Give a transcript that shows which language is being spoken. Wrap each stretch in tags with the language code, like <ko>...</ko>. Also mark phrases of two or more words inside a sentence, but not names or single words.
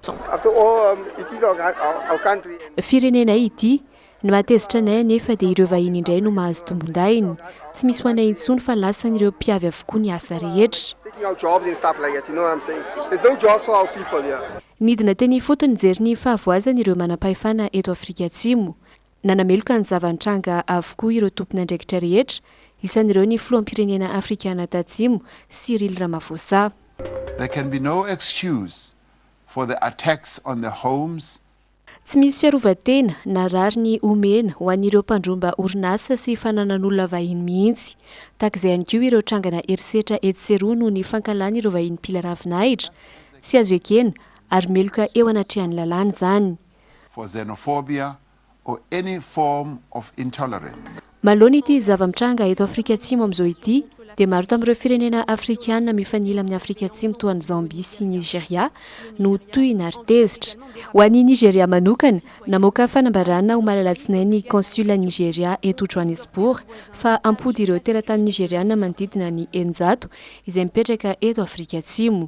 <mg>Firenenay ity ny matezitra anay anefa dia ireo vahiny indray no mahazo tombon-dainy, tsy misy ho anay intsony fa lasan'ireo mpiavy avokoa ny asa rehetra. Nidina teny fotony jery ny fahavoazan'ireo manam-pahefana eto Afrika Atsimo. Nanameloka ny zavan-tranga avokoa ireo tompona andraikitra rehetra, isan'ireo ny filoham-pirenena afrikana tatsimo Cyril Ramaphosa.</mg> <en>There can be no excuse for the attacks on the homes.</en> <mg>Tsy misy fiarovan-tena na rary ny omena ho an'ireo mpandromba orinasa sy fananan'olona vahiny mihitsy. Takizay ihany koa ireo trangana herisetra etseroa noho ny fankalana ireo vahiny mpila ravinahitra. Tsy azo ekena ary meloka eo anatrehan'ny lalàna izany.</mg> <en>For xenophobia or any form of intolerance.</en> <mg>Malohana ity zava-mitranga eto Afrika Atsimo amin'izao ity dia maro tamin'ireo firenena afrikana mifanila amin'ny Afrika Atsimo toa ny Zambia sy Nigeria no toy na artezitra. Ho an'i Nigeria manokana, namoaka fanambarana ho malalatsinainy ny konsula Nigeria eto Johannesburg fa ampody ireo teratany nigeriana manodidina ny 900 izay mipetraka eto Afrika Atsimo.</mg>